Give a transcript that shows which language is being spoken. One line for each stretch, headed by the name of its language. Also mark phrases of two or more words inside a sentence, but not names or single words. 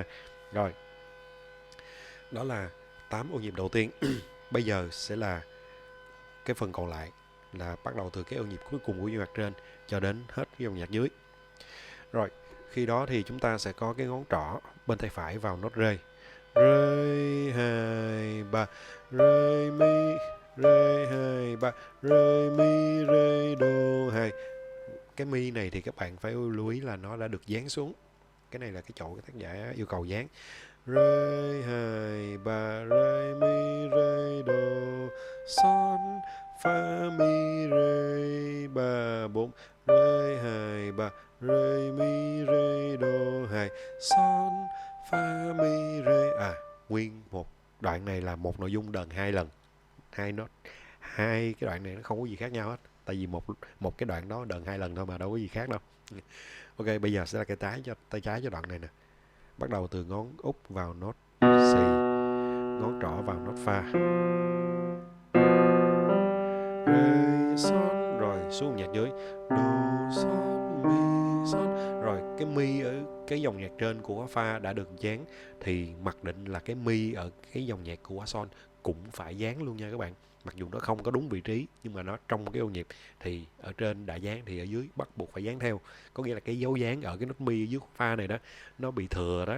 Vietnamese: Rồi, đó là 8 ô nhịp đầu tiên. Bây giờ sẽ là cái phần còn lại, là bắt đầu từ cái ô nhịp cuối cùng của dòng nhạc trên cho đến hết cái dòng nhạc dưới. Rồi, khi đó thì chúng ta sẽ có cái ngón trỏ bên tay phải vào nốt rê. Rê 2 3, rê mi, rê 2 3, rê mi, rê đô 2. Cái mi này thì các bạn phải lưu ý là nó đã được dán xuống. Cái này là cái chỗ cái tác giả yêu cầu dán. Rê 2 3, rê mi, rê đô, son, fa mi, rê 3 4, rê 2 3, rê mi, rê đô 2, son, fa mi, rê. Nguyên một đoạn này là một nội dung đờn 2 lần, hai nốt, hai cái đoạn này nó không có gì khác nhau hết, tại vì một cái đoạn đó đờn 2 lần thôi mà đâu có gì khác đâu. Ok, bây giờ sẽ là tay trái cho đoạn này nè. Bắt đầu từ ngón út vào nốt xì, ngón trỏ vào nốt pha, rê son, rồi xuống nhạc dưới đô son mi son. Rồi cái mi ở cái dòng nhạc trên của pha đã được dán, thì mặc định là cái mi ở cái dòng nhạc của son cũng phải dán luôn nha các bạn. Mặc dù nó không có đúng vị trí, nhưng mà nó trong cái ô nhịp thì ở trên đã dán thì ở dưới bắt buộc phải dán theo. Có nghĩa là cái dấu dán ở cái nốt mi ở dưới pha này đó, nó bị thừa đó.